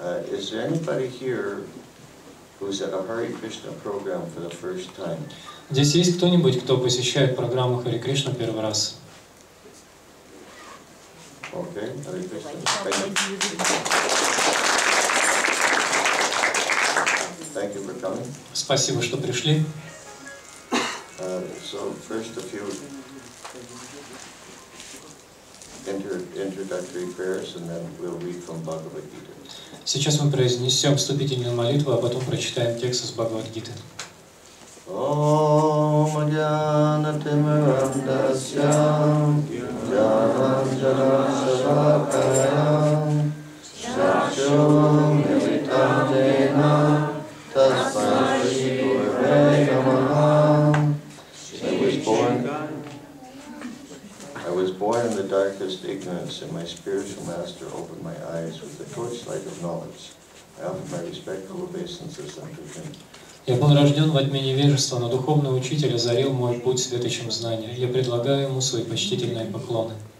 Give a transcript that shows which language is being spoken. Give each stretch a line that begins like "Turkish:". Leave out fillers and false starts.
English: Is there anybody here who's at a Hare Krishna program for the first time?
Russian: Здесь есть кто-нибудь, кто посещает программу Харе Кришна первый раз?
English: Okay, Hare Krishna. Thank you for coming.
Russian: Спасибо, что пришли.
English: So first a few introductory prayers, and then we'll read from Bhagavad Gita.
Russian: Сейчас мы произнесем вступительную молитву, а потом прочитаем текст из Бхагавад-гиты.
Sanskrit: Om Jnana-timirandasya Jnana-jana-savakaya Chakshur-militam-jena Tasmai Shri-Gurave Namaha.
English: I was born in the darkest ignorance, and my spiritual master opened my eyes with the torchlight of knowledge. I offer my respectful obeisances unto him.
Russian: Я был рожден во тьме невежества, но духовный учитель озарил мой путь светочем знания. Я предлагаю ему свои почтительные поклоны.